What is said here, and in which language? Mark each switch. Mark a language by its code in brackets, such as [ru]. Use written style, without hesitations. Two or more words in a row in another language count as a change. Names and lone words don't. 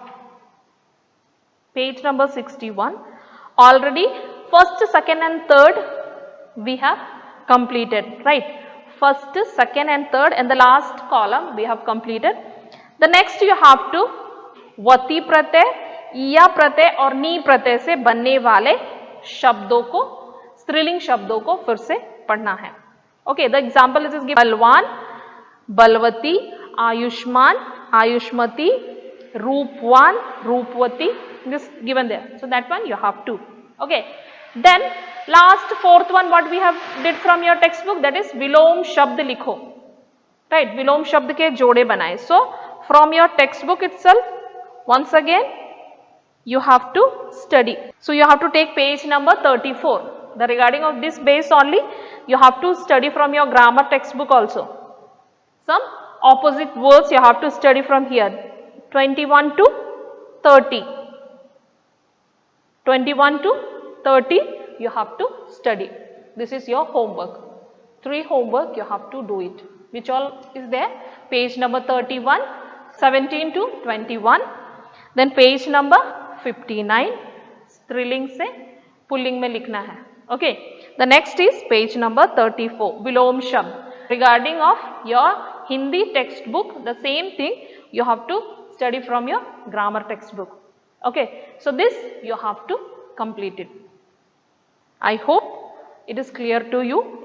[en] Page number 61. Already first, second and third we have completed, right? First, second and third, and the last column we have completed. The next you have to [hi] वती प्रत्यय, इया प्रत्यय और नी प्रत्यय से बनने वाले शब्दों को, स्त्रीलिंग शब्दों को फिर से पढ़ना है. [en] Okay, the example is given. [hi] बलवान, बलवती, आयुष्मान, आयुष्मती, रूपवान, रूपवती, [en] this given there. So that one you have to. Okay. Then last fourth one what we have did from your textbook, that is [hi] विलोम शब्द लिखो. Right, विलोम शब्द के जोड़े बनाए. [en] So from your textbook itself, once again you have to study. So you have to take page number 34. The regarding of this base only you have to study from your grammar textbook also. Some opposite words you have to study from here. 21 to 30. 21 to 30 you have to study. This is your homework. 3 homework you have to do it. Which all is there? Page number 31, 17 to 21. Then page number 59. [hi] स्त्रीलिंग से पुल्लिंग में लिखना है. [en] Okay. The next is page number 34. [hi] विलोम शब्द. [en] Regarding of your Hindi textbook, the same thing you have to study from your grammar textbook. Okay. So this you have to complete it. I hope it is clear to you.